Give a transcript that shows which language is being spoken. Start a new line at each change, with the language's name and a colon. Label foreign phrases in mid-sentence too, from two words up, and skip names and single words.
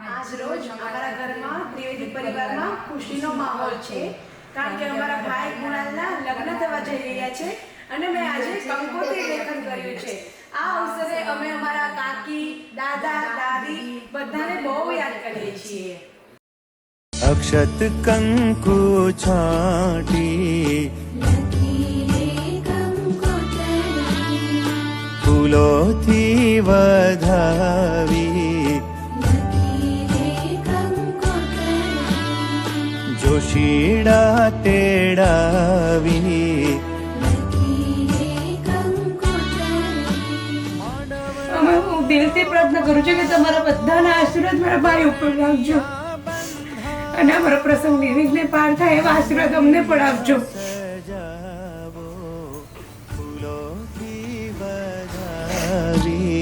Gujarati: આજ રોજ અમારા ઘરમાં ત્રિવેદી પરિવારમાં ખુશીનો માહોલ છે, કારણ કે અમારા ભાઈ કુણાલના લગ્ન થવા જઈ રહ્યા છે અને મેં આજે કંકોત્રી લેખન કર્યું છે। આ અવસરે અમે અમારા કાકી, દાદા, દાદી બધાને બહુ યાદ કરીએ છીએ। અક્ષત કંકુ છાટી ફૂલોથી વધાવી જોશીડા તેડાવી હું દિલથી પ્રાર્થના કરું છું કે તમારા બધાના આશીર્વાદ મારા ભાઈ ઉપર રાખજો અને અમારો પ્રસંગ નિર્વિઘ્ને પાર થાય એવા આશીર્વાદ અમને પણ આપજો। સજાવો ફૂલોથી વધાવી